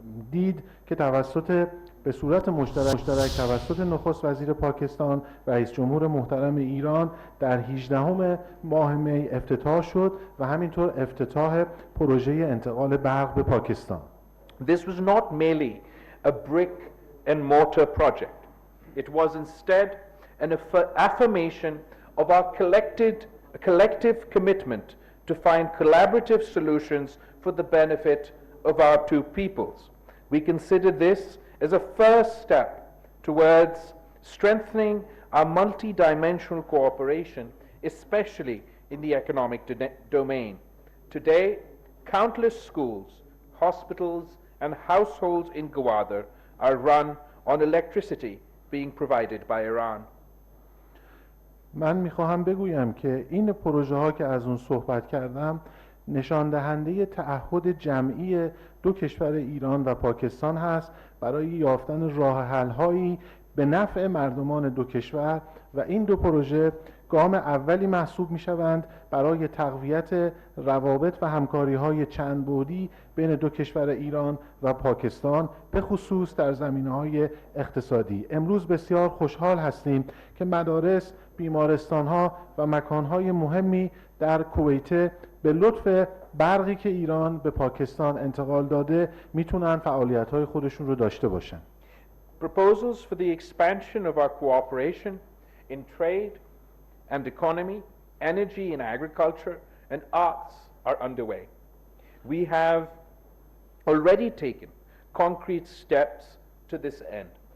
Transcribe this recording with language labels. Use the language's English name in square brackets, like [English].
[Persian] دید که به صورت مشترک توسط نخست وزیر پاکستان رئیس جمهور محترم ایران در 18 ماه می افتتاح شد و همینطور افتتاح پروژه انتقال برق به پاکستان. [English] This was not merely a brick and mortar project. It was instead an affirmation of our collective commitment to find collaborative solutions for the benefit of our two peoples. We consider this as a first step towards strengthening our multi-dimensional cooperation, especially in the economic domain. Today, countless schools, hospitals, and households in Gwadar are run on electricity being provided by Iran. [Persian] من میخواهم بگویم که این پروژه ها که از اون صحبت کردم نشان دهنده تعهد جمعی دو کشور ایران و پاکستان هست برای یافتن راه حل هایی به نفع مردمان دو کشور و این دو پروژه گام اولی محسوب می شوند برای تقویت روابط و همکاری های چند بعدی بین دو کشور ایران و پاکستان به خصوص در زمینه های اقتصادی. امروز بسیار خوشحال هستیم که مدارس، بیمارستان ها و مکان های مهمی در کویت به لطف برقی که ایران به پاکستان انتقال داده میتونن فعالیت های خودشون رو داشته باشن. [English] Proposals for the expansion of our cooperation in trade and economy, energy and agriculture, and arts are underway. We have already taken concrete steps to this end.